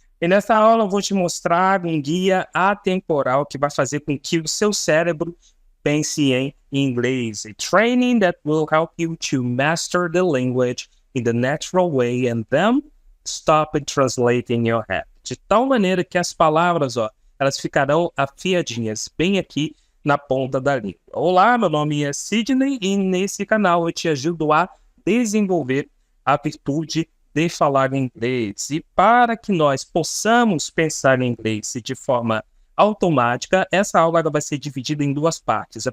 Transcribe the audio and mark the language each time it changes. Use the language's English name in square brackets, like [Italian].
[Portuguese] E nessa aula eu vou te mostrar um guia atemporal que vai fazer com que o seu cérebro pense em inglês. [English] A training that will help you to master the language in the natural way and then stop and translate in your head. [Portuguese] De tal maneira que as palavras, elas ficarão afiadinhas bem aqui na ponta da língua. Olá, meu nome é Sidney e nesse canal eu te ajudo a desenvolver a virtude de falar inglês. E para que nós possamos pensar em inglês de forma automática, essa aula vai ser dividida em duas partes.